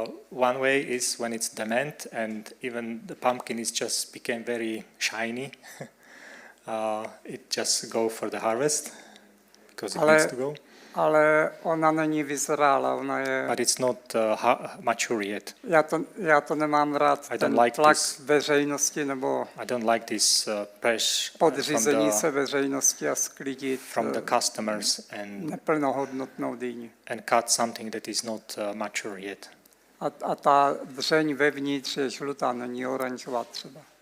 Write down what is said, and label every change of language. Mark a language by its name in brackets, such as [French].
[English] One way is when it's demand and even the pumpkin is just became very shiny. It just go for the harvest because it needs to go. [Czech] Ale ona není vyzrála, ona je... [English] But it's not mature yet. [Czech] Já to nemám rád, ten [English] like [Czech] tlak [English] this. [Czech] Veřejnosti nebo [English] I don't like this pressure [Czech] podřízení se veřejnosti a sklidit [English] from the customers and [Czech] neplnohodnotnou dýni. [English] cut something that is not mature yet. [Czech] A ta dřeň vevnitř je žlutá, není oranžová třeba.